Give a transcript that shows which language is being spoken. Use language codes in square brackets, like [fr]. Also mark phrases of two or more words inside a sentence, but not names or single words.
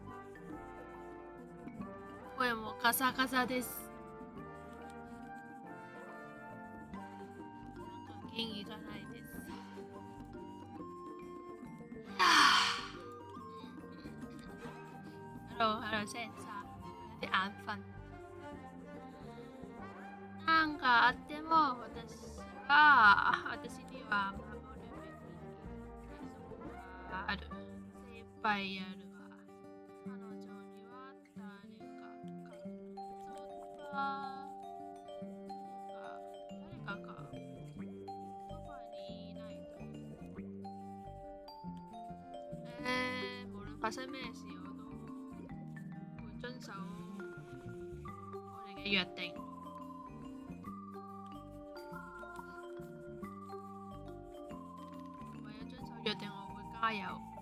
[ja] 声もカサカサです。元気がないです。 [yue] Hello 先生，有啲眼瞓。 [ja] なんかあっても私には守るべき約束がある。精一杯やるわ。彼女には誰かそばにいないと。 [yue] 無論發生咩事，我都會遵守我哋嘅約定。為咗遵守約定，我會加油。